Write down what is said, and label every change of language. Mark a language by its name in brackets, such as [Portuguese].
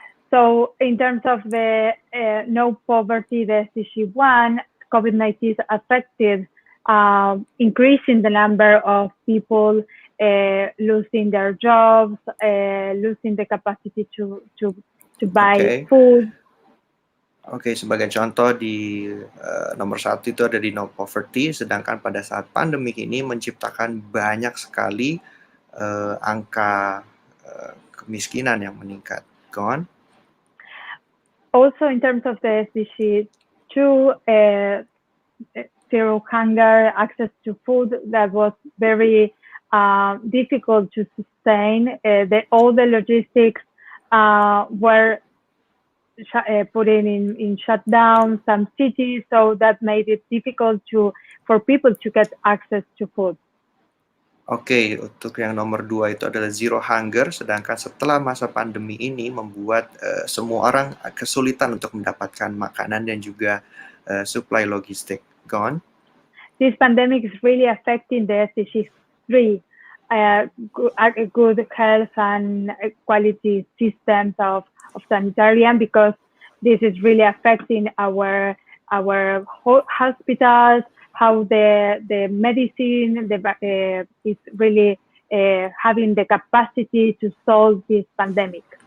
[English] So in terms of the no poverty, the SDG 1, COVID-19 affected increasing the number of people losing their jobs, losing the capacity to buy food. [Indonesian] Oke, sebagai contoh di nomor 1 itu ada di no poverty, sedangkan pada saat pandemi ini menciptakan banyak sekali angka kemiskinan yang meningkat. [English] Go on. Also in terms of the SDG 2, zero hunger, access to food, that was very difficult to sustain. All the logistics were put in shutdown some cities, so that made it difficult for people to get access to food. [Indonesian] Oke, untuk yang nomor 2 itu adalah zero hunger, sedangkan setelah masa pandemi ini membuat semua orang kesulitan untuk mendapatkan makanan dan juga supply logistik. [English] Go on. This pandemic is really affecting the SDG 3, good health and quality systems of sanitarian, because this is really affecting our hospitals, how the medicine is really having the capacity to solve this pandemic.